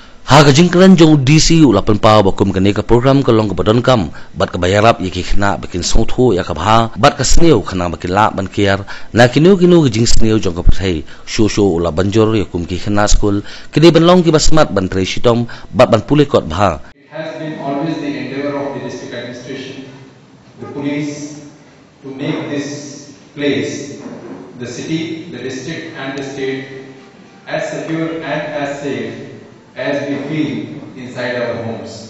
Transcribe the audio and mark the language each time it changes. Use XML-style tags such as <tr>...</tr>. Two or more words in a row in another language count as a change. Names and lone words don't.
<kha>Haga jingkran jong DC ulapan pa bakum kani ka program ka long ka badon kam bat ka bayarap yaki khynah bakin songtho ya ka bha bat ka sneu khana bakin la ban kiar na kinu jing sneu jong ka phai sho ula banjor yakum ki khynah skul kini Pynlong ki basmat ban tre shitom bat ban pulit kot bha.</kha> <en>It has been always the endeavor of the district administration, the police, to make this place, the city, the district and the state as secure and as safe as we feel inside our homes.</en>